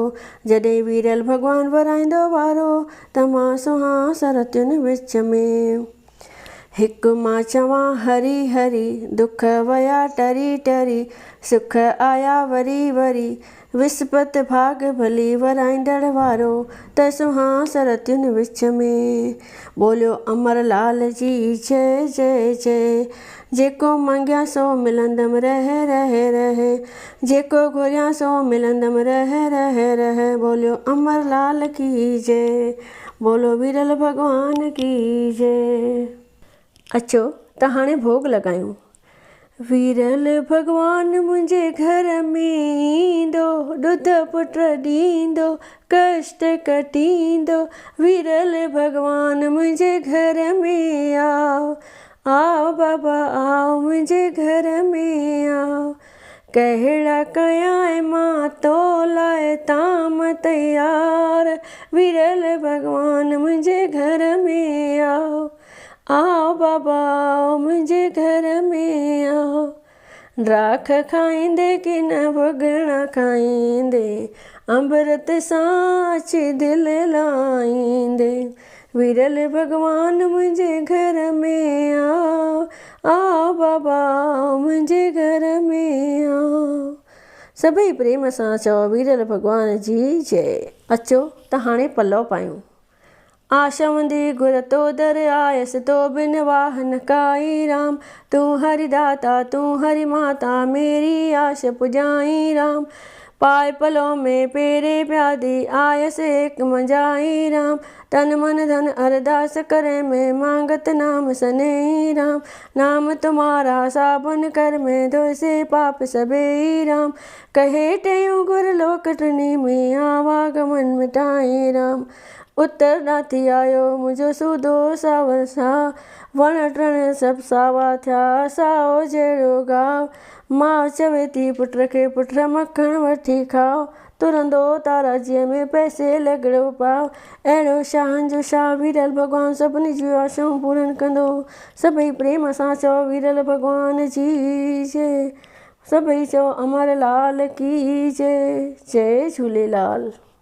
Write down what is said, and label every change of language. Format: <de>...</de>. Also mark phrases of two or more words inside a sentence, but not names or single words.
<sd>जॾहिं वीरल भॻवानु भराईंदो वारो, त मां सुहां सरतियुनि विच में। हिकु मां चवां हरी हरी, दुख वया टरी टरी, सुख आया वरी वरी, विस्पति भाग भली वराईंदड़ वारो, त सुहां सरतियुनि विच में। बोलियो अमरलाल जी जय जय जय, जेको मंगिया सो मिलंदमि रह रह रह, जेको घुरिया सो मिलंदमि रह रह रह।</sd> <hi>बोलियो अमरलाल की जय, बोलो वीरल भॻवान की जय।</hi> <sd>अचो त हाणे भोग लॻायूं। वीरल भॻवानु मुंहिंजे घर में ईंदो, ॾुध पुट ॾींदो, कष्ट कटींदो। वीरल भॻवानु मुंहिंजे घर में आओ, आओ बाबा आओ मुंहिंजे घर में आओ। कहिड़ा कयां मां तो लाइ ताम तयार, वीरल भॻवानु मुंहिंजे घर में आओ, आओ बाबा आओ मुंहिंजे घर में आओ। राख खाईंदे कि न भुॻड़ा खाईंदे, अमृत सां अची दिलि लाईंदे। वीरल भॻवानु मुंहिंजे घर में आओ, आओ बाबा आओ मुंहिंजे घर में आओ। सभई प्रेम सां चओ वीरल भॻवान जी जय। अचो त हाणे पलव पायूं। आशवंदी गुर तो दर आयसि, तो बिन वाह न काई राम।</sd> <hi>तू हरि दाता तू हरि माता, मेरी आश पुजाई राम।</hi> <sd>पाए पलों में पेरे प्यादी, आयसि एक मंजाई राम।</sd> <hi>तन मन धन अरदास करे में, मांगत नाम सनेही राम। नाम तुम्हारा साबुन कर में, धोए से पाप सबेही राम।</hi> <sd>कहे टेऊं गुर लोक टिनी में, आवागमन मिटाई राम। उतर नाथी आयो मुंहिंजो सूदो सावर सा, वण टिण सभु सावा थिया साओ जहिड़ो गाव। मां चवे थी पुट खे पुट मखण वठी खाओ, तुरंदो ताराजीअ में पैसे लॻड़ो पाओ। अहिड़ो शाहनि जो शाह वीरल भॻवानु सभिनी जूं आशाऊं पूरनि कंदो। सभई प्रेम सां चओ वीरल भॻवान जी जय। सभई चओ अमरलाल की जय। जय झूलेलाल।</sd>